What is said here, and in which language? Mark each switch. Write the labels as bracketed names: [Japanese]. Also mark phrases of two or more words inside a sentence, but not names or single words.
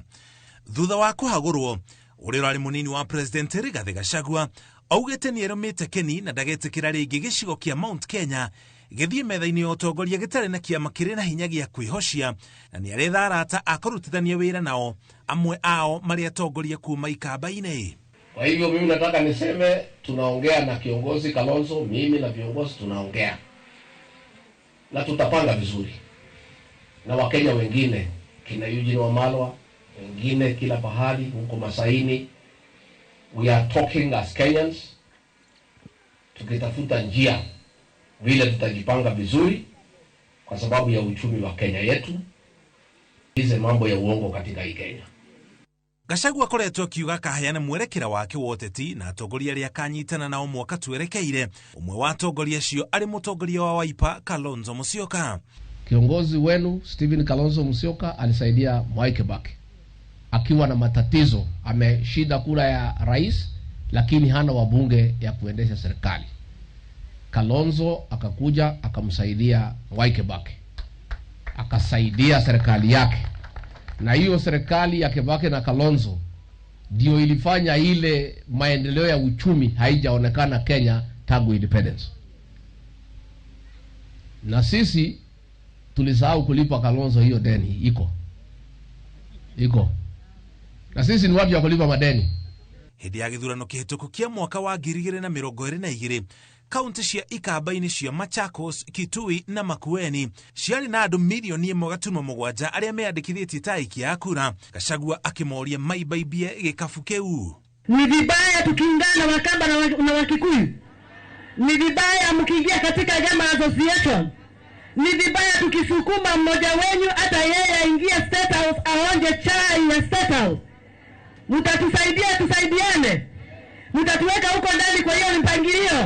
[Kikuyu] Thutha wa kũhagũrwo, ũrĩa ũrarĩ mũnini wa president Rigathĩ Gachagua augĩte nĩ erũmĩte keni na ndagetĩkĩra rĩngĩ gĩcigo kĩa Mount Kenya gĩthiĩ metha-inĩ ya ũtongoria gĩtarĩ na kĩama kĩrĩ na hinya gĩa kwĩhocia, na nĩ aretha arata akarutithania wĩra nao, amwe ao marĩ atongoria kuuma ikamba-inĩ. [Swahili] Kwa hivyo mimi nataka niseme tunaongea na kiongozi Kalonzo, mimi na viongozi tunaongea na tutapanga vizuri na Wakenya wengine kina Eugene Wamalwa, wengine kila pahali huko Masaini. [English] We are talking as Kenyans, [Swahili] tukitafuta njia vile tutajipanga vizuri kwa sababu ya uchumi wa Kenya yetu. Hizi mambo ya uongo katika hii Kenya. [Kikuyu] Gachagua akoretwo akiuga kaheana mwerekera wake wa ũteti na atongoria arĩa akanyitana nao mwaka twerekeire. Umwe wa atongoria acio arĩ mũtongoria wa Wiper Kalonzo Musyoka. [Swahili] Kiongozi wenu Stephen Kalonzo Musyoka alisaidia Mwai Kibaki akiwa na matatizo, ameshida kura ya rais lakini hana wabunge ya kuendesha serikali. Kalonzo akakuja akamsaidia Mwai Kibaki, akasaidia serikali yake, na hiyo serikali ya Kibaki na Kalonzo ndio ilifanya ile maendeleo ya uchumi haijaonekana Kenya tangu independence. Na sisi tulisahau kulipa Kalonzo hiyo deni. Iko na sisi ni watu ya kulipa madeni. [Kikuyu] Hĩndĩ ya gĩthurano kĩhĩtũku kĩa mwaka wa 2022 kaunti cia ikamba-inĩ cia Machakos, Kitui na Makueni ciarĩ na andũ milioni 1.7 arĩa meandĩkithĩtie ta aikia a kura. Gachagua akĩmoria maibaibie gĩkabu kĩu. [Swahili] Ni vibaya tukiungana Wakamba na Wakikuyu. Ni vibaya mkiingia katika Chama Association. Ni vibaya tukisukuma mmoja wenyu hata yeye aingie State House aonje chai ya State House. Mtatusaidia, tusaidiane. Mtatuweka huko ndani kwa hiyo mpangilio.